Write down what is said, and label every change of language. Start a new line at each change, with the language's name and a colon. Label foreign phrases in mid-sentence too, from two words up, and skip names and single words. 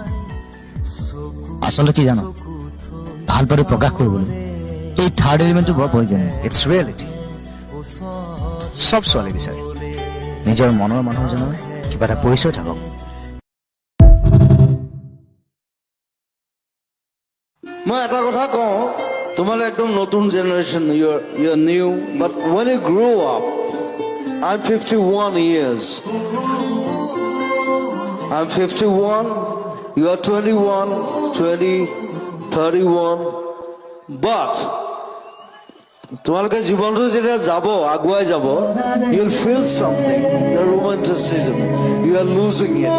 Assamese: আচলতে কি জানো, ভাল পালে প্ৰকাশ কৰিবলৈ এই
English: third elementটো
Assamese: বৰ প্ৰয়োজনীয়।
English: it's reality.
Assamese: চব ছোৱালী বিচাৰে নিজৰ মনৰ মানুহজনৰ কিবা এটা পৰিচয় থাকক। মই এটা কথা কওঁ, তোমালোক একদম নতুন জেনেৰেশ্যন,
English: you new, but when you grow up, I'm 51 years. I'm 51, you are 21, 20, 31, but
Assamese: তোমালোকে জীৱনটো যেতিয়া যাব, আগুৱাই যাব,
English: you'll feel something, the romanticism, you are losing it.